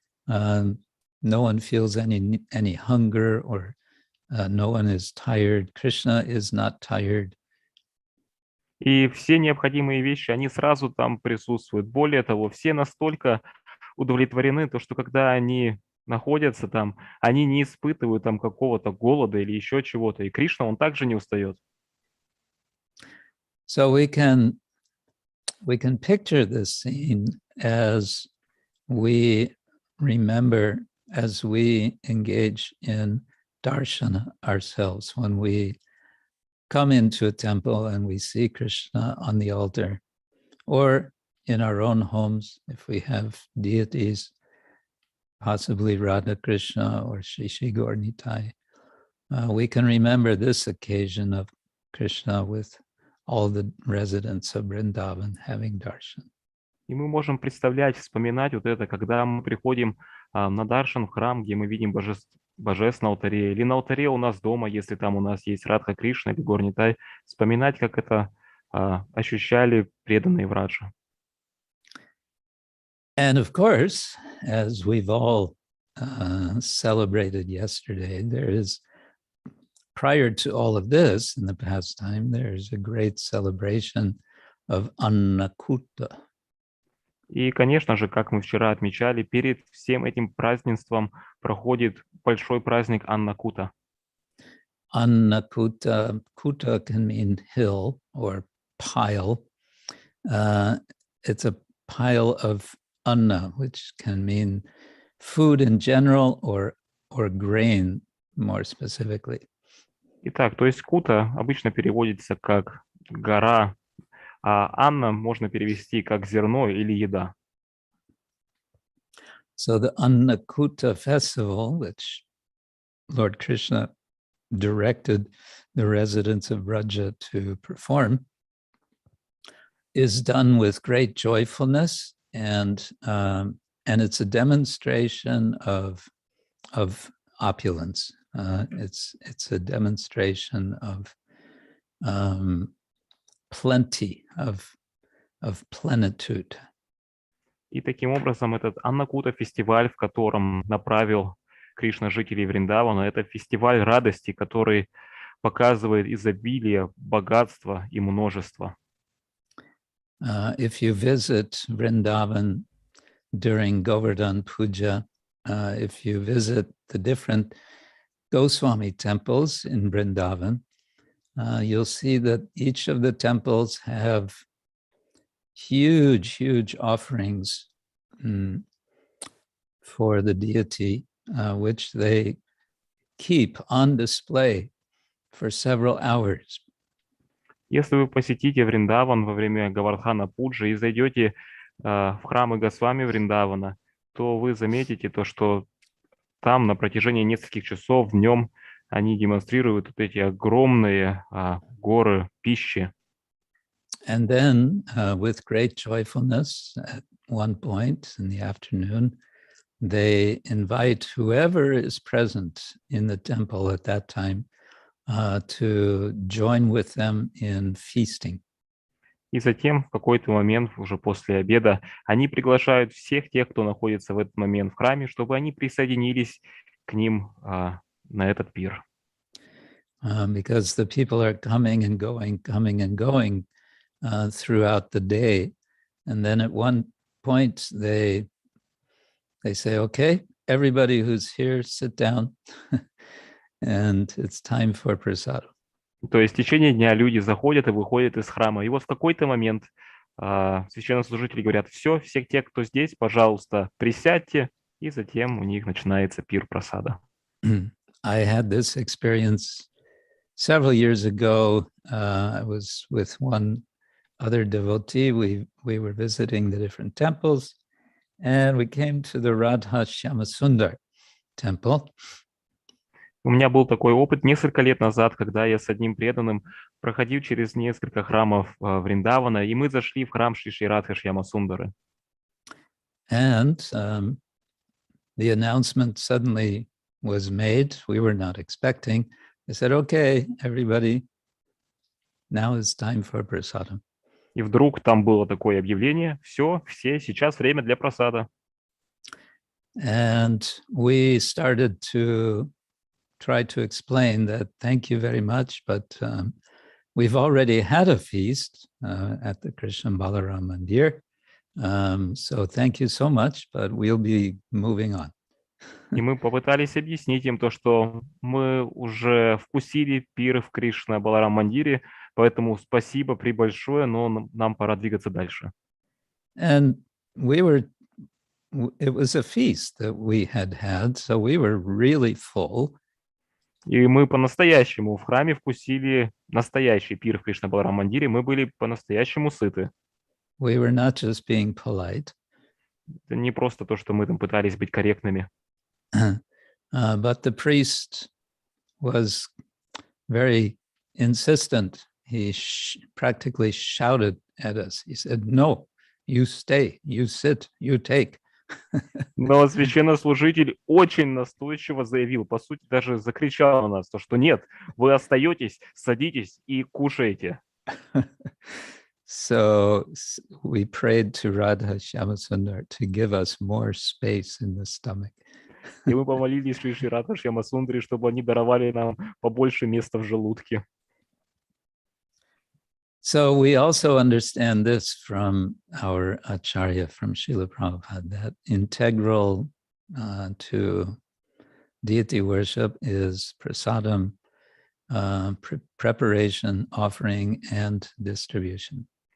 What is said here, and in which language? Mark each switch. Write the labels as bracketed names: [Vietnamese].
[English] No one feels any hunger, or no one is tired. Krishna is not tired. [Russian] И все необходимые вещи, они сразу там присутствуют. Более того, все настолько удовлетворены, то что когда они находятся там, они не испытывают там какого-то голода или еще чего-то. И Кришна, он также не устает. [English] So we can picture this scene as we remember, as we engage in darshana ourselves, when we come into a temple and we see Krishna on the altar, or in our own homes, if we have deities, possibly Radha Krishna or Shri Gaur Nitai, we can remember this occasion of Krishna with all the residents of Vrindavan having darshan. [Russian] И мы можем представлять, вспоминать вот это, когда мы приходим на даршан в храм, где мы видим божеств на алтаре, или на алтаре у нас дома, если там у нас есть Радха Кришна или Гор Нитай, вспоминать, как это ощущали преданные Враджа. [English] And of course, as we've all celebrated yesterday, there is, prior to all of this, in the past time, there is a great celebration of Annakutta. [Russian] И, конечно же, как мы вчера отмечали, перед всем этим празднеством проходит большой праздник Аннакута. [English] Annakutta, Kuta can mean hill or pile. It's a pile of anna, which can mean food in general or grain more specifically. [Russian] Итак, то есть Кута обычно переводится как гора, а Анна можно перевести как зерно или еда. [English] So the Annakutta festival, which Lord Krishna directed the residents of Vraja to perform, is done with great joyfulness, and it's a demonstration of opulence. It's a demonstration of plenty, of plenitude. [Russian] И таким образом этот Аннакута фестиваль, в котором направил Кришна жителей Вриндавана, это фестиваль радости, который показывает изобилие, богатство и множество. [English] If you visit Vrindavan during Govardhan Puja, if you visit the different Goswami temples in Vrindavan, you'll see that each of the temples have huge offerings for the deity, which they keep on display for several hours. [Russian] Если вы посетите Вриндаван во время Гавардхана Пуджи и зайдете в храмы Госвами Вриндавана, то вы заметите то, что там на протяжении нескольких часов днем они демонстрируют вот эти огромные горы пищи. [English] And then, with great joyfulness, at one point in the afternoon, they invite whoever is present in the temple at that time to join with them in feasting. [Russian] И затем в какой-то момент, уже после обеда, они приглашают всех тех, кто находится в этот момент в храме, чтобы они присоединились к ним на этот пир. [English] Because the people are coming and going throughout the day. And then at one point they say, okay, everybody who's here, sit down. And it's time for prasadam. [Russian] То есть в течение дня люди заходят и выходят из храма. И вот в какой-то момент священнослужители говорят, все те, кто здесь, пожалуйста, присядьте, и затем у них начинается пир прасада. [English] I had this experience several years ago. I was with one other devotee. We were visiting the different temples, and we came to the Radha Shyamasundar temple. [Russian] У меня был такой опыт несколько лет назад, когда я с одним преданным проходил через несколько храмов Вриндавана, и мы зашли в храм Шри Радхи Шьямасундары. [English] And the announcement suddenly was made. We were not expecting. They said, okay, everybody, now it's time for prasadam. [Russian] И вдруг там было такое объявление, все, сейчас время для прасада. [English] And we started to try to explain that, thank you very much, but we've already had a feast at the Krishna Balaram Mandir. So thank you so much, but we'll be moving on. [Russian] И мы попытались объяснить им то, что мы уже вкусили пир в Кришна Баларам Мандире, поэтому спасибо пребольшое, но нам пора двигаться дальше. [English] And it was a feast that we had, so we were really full. [Russian] И мы по-настоящему в храме вкусили настоящий пир в Кришна Баларам Мандире, мы были по-настоящему сыты. [English] We were not just being polite. [Russian] Это не просто то, что мы там пытались быть корректными. [English] But the priest was very insistent. He practically shouted at us. He said, no, you stay, you sit, you take. [Russian] Но священнослужитель очень настойчиво заявил, по сути, даже закричал на нас, то, что нет, вы остаетесь, садитесь и кушаете. [English] So we prayed to Radha Shyamasundar to give us more space in the stomach. [Russian] И мы помолились Шри Радха Шьямасундаре, чтобы они даровали нам побольше места в желудке. [English] So we also understand this from our Acharya, from Srila Prabhupada, that integral to deity worship is prasadam, preparation, offering, and distribution.